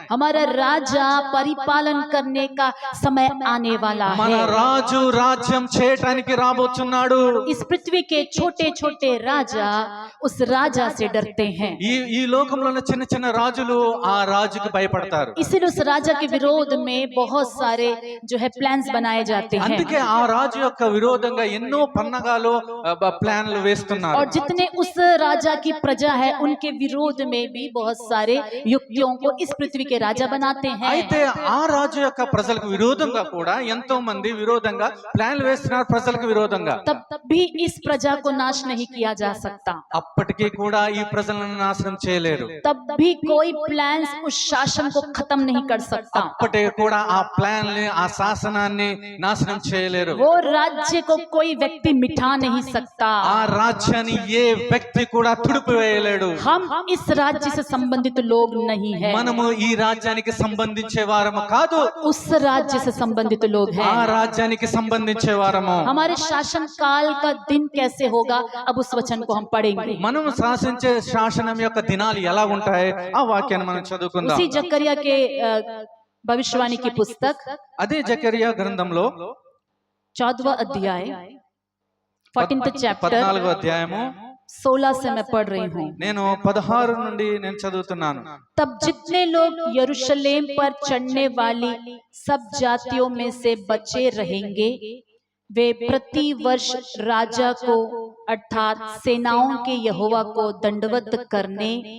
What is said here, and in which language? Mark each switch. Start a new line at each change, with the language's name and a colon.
Hindi: हमारा राजा परिपालन करने का समय आने वाला
Telugu: మన
Hindi: है।
Telugu: రాజు రాజ్యం చేయటానికి రాబోతున్నాడు.
Hindi: इस पृथ्वी के छोटे छोटे राजा उस राजा से डरते हैं,
Telugu: ఈ లోకంలో ఉన్న చిన్న చిన్న రాజులు ఆ రాజుకి భయపడతారు.
Hindi: इसलिए उस राजा के विरोध में बहुत सारे जो है प्लान्स बनाए जाते हैं।
Telugu: అందుకే ఆ రాజు యొక్క విరోధంగా ఎన్నో పన్నగాలు ప్లాన్లు వేస్తున్నారు.
Hindi: और जितने उस राजा की प्रजा है उनके विरोध में भी बहुत सारे युक्तियों को इस पृथ्वी के राजा बनाते हैं।
Telugu: అయితే ఆ రాజు యొక్క ప్రజలకు విరోధంగా కూడా ఎంతో మంది విరోధంగా ప్లాన్లు వేస్తున్నారు, ప్రజలకు విరోధంగా.
Hindi: तब भी इस प्रजा को नाश नहीं किया जा सकता,
Telugu: అప్పటికీ కూడా ఈ ప్రజలను నాశనం చేయలేరు.
Hindi: तब भी कोई प्लान्स उस शासन को खत्म नहीं कर सकता,
Telugu: అప్పటికి కూడా ఆ ప్లాన్ ఆ శాసనాన్ని నాశనం చేయలేరు.
Hindi: वो राज्य को कोई व्यक्ति मिटा नहीं सकता।
Telugu: ఆ రాజ్యాన్ని ఏ వ్యక్తి కూడా తుడిపి వేయలేడు.
Hindi: हम इस राज्य से संबंधित लोग नहीं है,
Telugu: మనము ఈ రాజ్యానికి సంబంధించే వారము కాదు,
Hindi: उस राज्य से संबंधित लोग
Telugu: ఆ
Hindi: हैं।
Telugu: రాజ్యానికి సంబంధించే వారము.
Hindi: हमारे शासन काल का दिन कैसे होगा, अब उस वचन को हम पढ़ेंगे।
Telugu: మనం శాసించే శాసనం యొక్క దినాలు ఎలా ఉంటాయి, ఆ వాక్యాన్ని మనం చదువుకుందాం.
Hindi: उसी जकरिया के भविष्यवाणी की पुस्तक
Telugu: అదే జకరియా గ్రంథంలో
Hindi: 14वां अध्याय 14th
Telugu: 14వ
English: chapter
Telugu: అధ్యాయము
Hindi: 16 से मैं पढ़ रही हूँ।
Telugu: నేను 16 నుండి నేను చదువుతున్నాను.
Hindi: तब जितने लोग यरूशलेम पर चढ़ने वाली सब जातियों में से बचे रहेंगे, वे प्रति वर्ष राजा को अर्थात सेनाओं के यहोवा को दंडवत करने